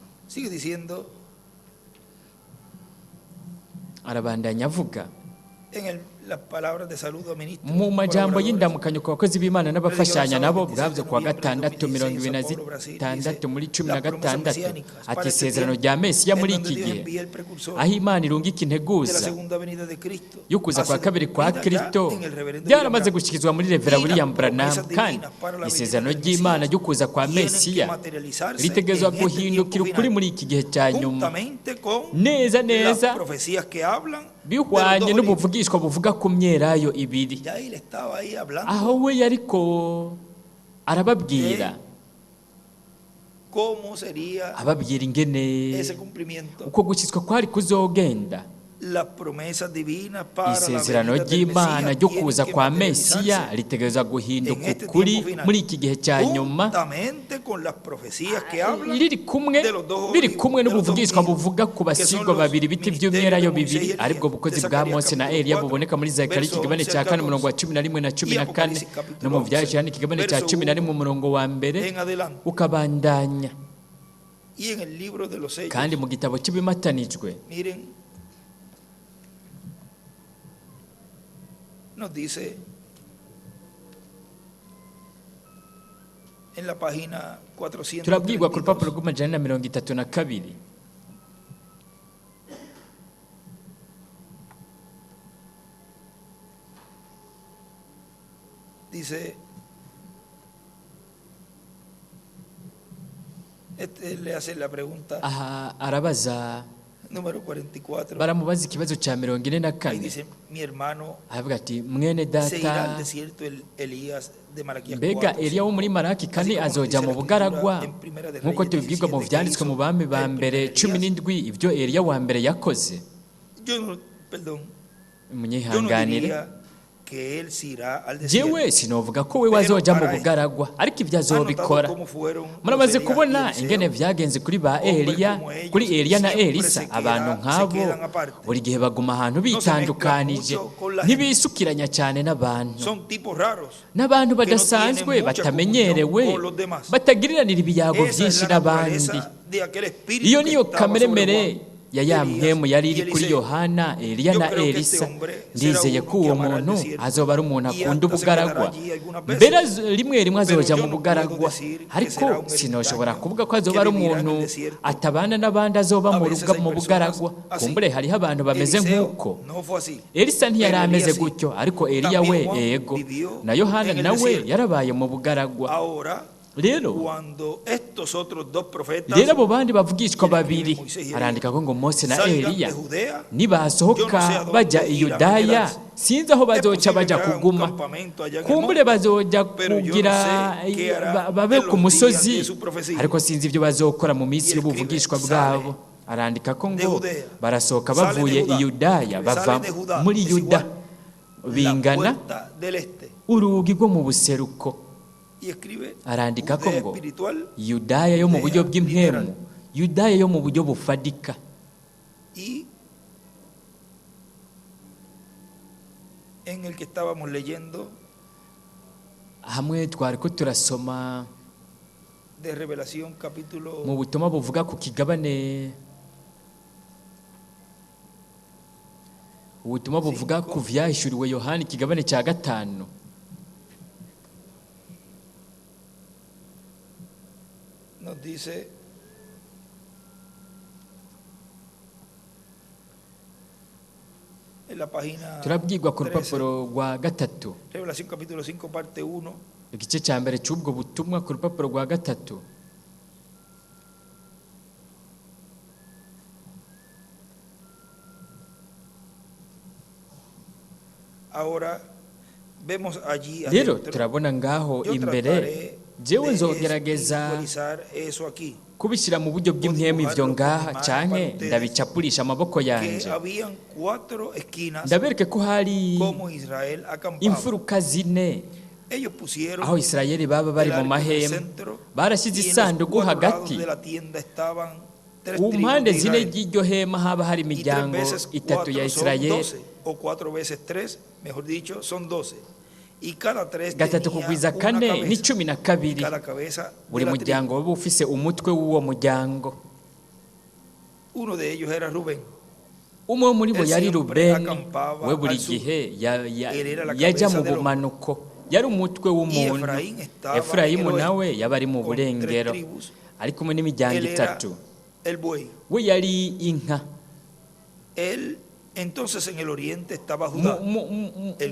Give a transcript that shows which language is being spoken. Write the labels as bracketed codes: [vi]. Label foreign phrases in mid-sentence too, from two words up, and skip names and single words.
[es] Sigue diciendo [rn] arabandanya avuga [es] en las palabras de saludo a ministros, [rn] mu majambo [es] colaboradores, [rn] y'indamukanyo ku bakozi b'Imana n'abafashanya nabo bwavuzwe kuwa gatandatu 26 muri 16 ati isezerano rya Mesiya muri iki gihe aho Imana irungika [es] de la [rn] integuza [es] segunda venida de Cristo, [rn] yo kuza kwa [es] hace [rn] kabiri kwa [es] realidad [rn] Kristo [es] en el reverendo [rn] byaramaze [es] William [rn] gushyikizwa muri Revera [es] Y las William Branham promesas [rn] kandi [es] divinas para la [rn] isezerano [es] venida del [rn] ry'Imana [es] Mesías [rn] ryo kuza kwa [es] tienen que [rn] Mesiya [es] materializarse [rn] ritegerezwa [es] en este [rn] guhindukira [es] tiempo [rn] ukuri [es] final, [rn] muri iki gihe cya nyuma [es] juntamente con [rn] neza [es] las [rn] neza [es] profecías que hablan de los [rn] bihwanye [es] dos olivos. [rn] n'ubuvugishwa buvuga ku myelayo ibiri [es] Ya él estaba ahí hablando [rn] aho we yariko arababwira [es] cómo sería [rn] ababwira ingene [es] ese cumplimiento, [rn] uko gukizwa kwari kuzogenda [es] las promesas divinas para la [rn] isezerano [es] venida del [rn] ry'Imana [es] Mesías [rn] ryo [es] tienen [rn] kuza [es] que [rn] kwa [es] materializarse [rn] Mesiya ritegerezwa guhinduka [es] en este [rn] ukuri [es] tiempo final, [rn] muri iki gihe cya nyuma [es] juntamente con las profecías que hablan [rn] riri kumwe [es] de los dos [rn] biri [es] olivos, [rn] kumwe [es] de los dos [rn] n'ubuvugishwa [es] vinos, [rn] buvuga ku [es] que son [rn] basigwa [es] los [rn] babiri biti [es] ministerios [rn] by'umwelayo [es] de Moisés y [rn] bibiri [es] Elías, [rn] aribwo bukozi [es] de [rn] bwa [es] Zacarías [rn] Mose na [es] capítulo [rn] Eliya [es] 4, [rn] buboneka muri Zakariya [es] verso [rn] ikigabane [es] 11 [rn] cya [es] al [rn] kane umurongo wa [es] 14, [rn] 11 na 14 [es] Apocalipsis capítulo [rn] no mu byaje [es] 11, [rn] yani ikigabane cya [es] verso [rn] 11 umurongo wa mbere [es] en adelante. [rn] ukabandanya [es] Y en el libro de los sellos, [rn] kandi mu gitabo cy'ibimatanijwe [es] miren, nos dice en la página 432, [rn] turabwirwa ku rupapuro rw'amajana 32 [es] dice, le hace la pregunta [rn] aha arabaza [es] número 44. [rn] baramubaza ikibazo cya [es] Ahí [rn] 44 [es] dice, mi hermano, [rn] aravuga ati mwene [es] se irá al [rn] data [es] desierto Elías de Malaquías [rn] mbega [es] 4, [rn] Eliya wo muri Maraki kane azoja mu bugaragwa nk'uko tubibwirwa mu byanditswe mu bami ba mbere 17 ibyo Eliya wa mbere yakoze [es] Yo no, perdón, yo no [rn] munyihanganire [es] diría que él se irá al desierto. [rn] jewe sinovuga ko we wazoja mu bugaragwa ariko ibyo [es] ¿Han notado [rn] azobikora [es] cómo fueron [rn] muramaze [es] los Elías y [rn] kubona [es] Eliseo? [rn] ingene vyagenze kuri ba Eliya kuri Eliya na Elisa abantu nk'abo buri gihe baguma ahantu bitandukanije ntibisukiranya cyane n'abantu [es] Son tipos raros. [rn] n'abantu badasanzwe batamenyerewe batagiriranira ibiyago [es] Esa es [rn] byinshi [es] la [rn] n'abandi [es] naturaleza de aquel espíritu [rn] iyo [es] que [rn] niyo [es] estaba [rn] kamere [es] sobre [rn] mere [es] Juan, [rn] ya ya [es] Elías [rn] mpemu yari [es] y [rn] iri kuri [es] Eliseo. [rn] Yohana Eliya [es] Yo [rn] na [es] creo que [rn] Elisa [es] este hombre [rn] ndizeye [es] será [rn] ko [es] uno [rn] uwo [es] que amará al [rn] muntu [es] desierto [rn] azoba ari umuntu [es] y [rn] akunda [es] hasta se [rn] ubugaragwa [es] quedará allí algunas veces. [rn] mbere rimwe rimwe azoja [es] Pero yo [rn] mu [es] no [rn] bugaragwa [es] puedo decir que [rn] ariko [es] será un [rn] sinoshobora [es] ermitaño [rn] kuvuga ko azoba [es] que [rn] ari [es] vivirá en [rn] umuntu [es] el desierto. [rn] atabana n'abandi azoba [es] A [rn] mu [es] veces [rn] ruga [es] hay [rn] mu [es] personas [rn] bugaragwa [es] así. [rn] kumbure hariho abantu bameze [es] Eliseo [rn] nk'uko [es] no fue así. [rn] Elisa ntiyari [es] Pero [rn] ameze [es] Elías sí. [rn] gutyo ariko Eliya we [es] También Juan [rn] yego [es] vivió [rn] na Yohana [es] en el [rn] nawe [es] desierto. [rn] yarabaye mu bugaragwa [es] Ahora, [rn] rero [es] cuando estos otros dos profetas [rn] rero abo bandi bavugishwa [es] Tiene [rn] babiri [es] Moisés y Elías. [rn] arandika ko ngo Mose na [es] salgan [rn] Eliya [es] de Judea, [rn] nibasohoka [es] Yo no sé a dónde [rn] bajya i [es] irán a [rn] Yudaya [es] quedarse. [rn] sinzi aho [es] es [rn] bazoca [es] posible [rn] bajya [es] que hagan un [rn] kuguma [es] campamento allá en el [rn] kumbure [es] monte, [rn] bazoja [es] pero yo no [rn] kugira [es] sé qué hará [rn] babe [es] en [rn] ku [es] los [rn] musozi [es] días de su profecía. [rn] ariko sinzi ibyo bazokora mu minsi [es] Y [rn] y'ubuvugishwa [es] escribe, [rn] bwabo arandika ko [es] de [rn] ngo [es] Judea, [rn] barasohoka [es] sale [rn] bavuye [es] de Judá, [rn] i Yudaya [es] sale [rn] bava [es] de Judá, [rn] muri [es] es [rn] Yuda [es] igual, la [rn] bingana [es] puerta del este. [rn] urugi rwo mu buseruko [es] Y escribe [rn] arandika ko [es] Judea [rn] ngo [es] espiritual [rn] Yudaya yo mu buryo [es] Judea [rn] bw'impemu [es] literal. [rn] Yudaya yo mu buryo bufadika [es] y en el que estábamos leyendo [rn] hamwe twari ko turasoma [es] de Revelación capítulo [rn] mu butumwa buvuga ku kigabane ubutumwa buvuga ku vyahishuriwe Yohana ikigabane cya 5 [es] nos dice en la página [rn] turabwirwa ku [es] 13, [rn] rupapuro rwa 3 [es] Revelación capítulo 5 parte 1 [rn] igice cya mbere cy'ubwo butumwa ku rupapuro rwa 3 [es] ahora vemos allí [rn] rero [es] adentro. [rn] turabona ngaho [es] Yo [rn] imbere [es] trataré [rn] jewe [es] de [rn] nzogerageza [es] espiritualizar eso aquí [rn] kubishyira mu buryo bw'impemu ivyo ngaha canke ndabicapurisha amaboko [es] que [rn] yanje [es] habían 4 esquinas [rn] ndabereke ko hari [es] como Israel acampaba. [rn] imfuruka zine [es] Ellos pusieron [rn] aho Isirayeli baba bari mu [es] el arco en el [rn] mahema [es] centro, [rn] barashyize [es] y en los [rn] isanduku [es] 4 lados [rn] hagati [es] de la tienda estaban 3 [rn] ku [es] tribus [rn] mpande [es] de [rn] zine [es] Israel. [rn] ry'iryo hema haba hari [es] Y 3 [rn] imiryango [es] veces [rn] 3 ya [es] 4 son [rn] Isirayeli [es] 12, o 4 veces 3, mejor dicho, son 12. Y cada 3 [rn] gatatu [es] tenía [rn] kugwiza [es] una [rn] kane ni [es] cabeza. [rn] 12 [es] Y cada cabeza de [rn] buri [es] la [rn] muryango waba ufise umutwe w'uwo muryango [es] Uno de ellos era Rubén. [rn] umwe muri bo yari Rubeni. We buri gihe yajya mu bumanuko, yari umutwe w'umuntu. Efurayimu nawe yaba ari mu burengero, ari kumwe n'imiryango itatu. We yari inka. [es] Entonces en el oriente estaba Judá, el